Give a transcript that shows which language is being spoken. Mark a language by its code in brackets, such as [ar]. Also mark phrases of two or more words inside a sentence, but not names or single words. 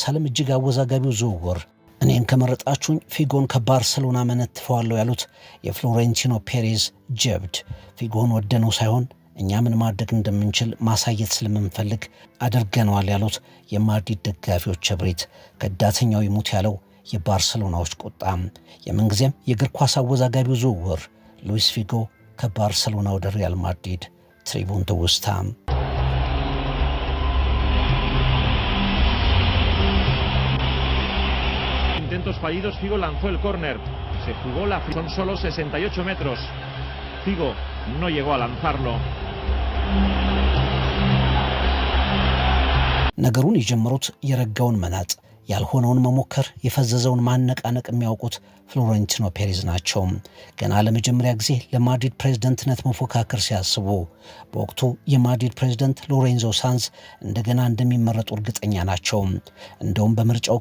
[am] ዓለም እጅግ አወዛጋቢው ዝውውር። እኔን ከመረጣችሁኝ ፊጎን ከባርሰሎና መነትፈዋለሁ ያሉት የፍሎሬንቲኖ ፔሬዝ ጀብድ ፊጎን ወደነው ሳይሆን እኛ ምን ማድረግ እንደምንችል ማሳየት ስለምንፈልግ አድርገነዋል ያሉት የማድሪድ ደጋፊዎች እብሪት፣ ከዳተኛው ይሙት ያለው የባርሰሎናዎች ቁጣ። የምንጊዜም የእግር ኳስ አወዛጋቢው ዝውውር ሉዊስ ፊጎ ከባርሰሎና ወደ ሪያል ማድሪድ። ትሪቡን ትውስታ። [es] Intentos fallidos, Figo lanzó el córner, se jugó son solo 68 metros, Figo no llegó a lanzarlo. [am] ነገሩን የጀመሩት የረጋውን መናጥ፣ ያልሆነውን መሞከር፣ የፈዘዘውን ማነቃነቅ የሚያውቁት ፍሎሬንቲኖ ፔሬዝ ናቸው። ገና ለመጀመሪያ ጊዜ ለማድሪድ ፕሬዝዳንትነት መፎካከር ሲያስቡ በወቅቱ የማድሪድ ፕሬዝዳንት ሎሬንዞ ሳንዝ እንደገና እንደሚመረጡ እርግጠኛ ናቸው። እንደውም በምርጫው